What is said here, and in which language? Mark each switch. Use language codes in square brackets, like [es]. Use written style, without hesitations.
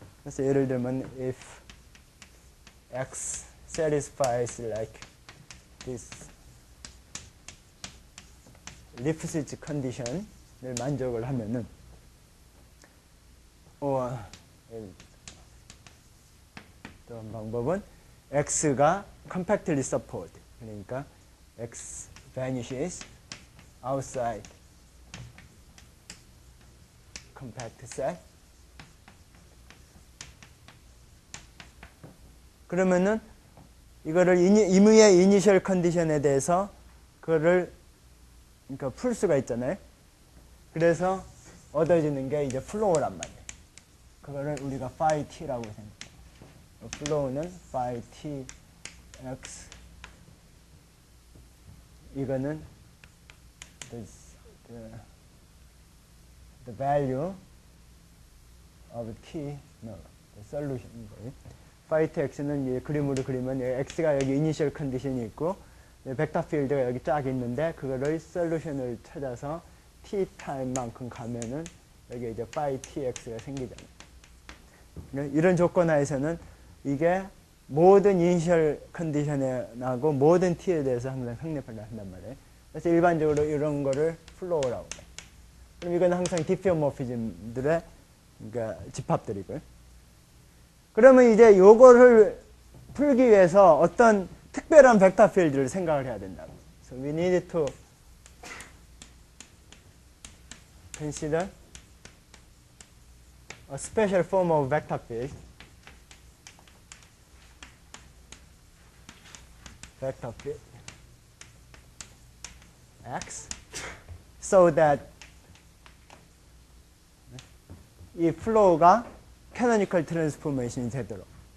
[ko] 그래서 예를 들면 [en] if x satisfies like this [ko] 리프시츠 컨디션을 만족을 하면은 어떤 방법은 x가 [en] compactly support, [ko] 그러니까 [en] x vanishes outside compact set. [ko] 그러면은 이거를 임의의 이니셜 컨디션에 대해서 그거를 그러니까 풀 수가 있잖아요. 그래서 얻어지는 게 이제 플로우란 말이에요. 그거를 우리가 phi t라고 생각해요. 플로우는 [en] phi t x, [ko] 이거는 [en] the value of t, no, the solution [ko] 거예요. phi t x는 그림으로 그리면 x가 여기 이니셜 컨디션이 있고 벡터 필드가 여기 쫙 있는데 그거를 솔루션을 찾아서 t 타임만큼 가면은 여기 이제 phi tx가 생기잖아요. 이런 조건 하에서는 이게 모든 이니셜 컨디션에 나고 모든 t에 대해서 항상 성립을 한단 말이에요. 그래서 일반적으로 이런 거를 플로우라고 해요. 그럼 이건 항상 디피오모피즘들의 그러니까 집합들이고요. 그러면 이제 요거를 풀기 위해서 어떤 특별한 벡터 필드를 생각을 해야 된다고. [en] So we need to consider a special form of vector field. Vector field X so that [ko] 이 플로우가 캐노니컬 트랜스포메이션이 되도록.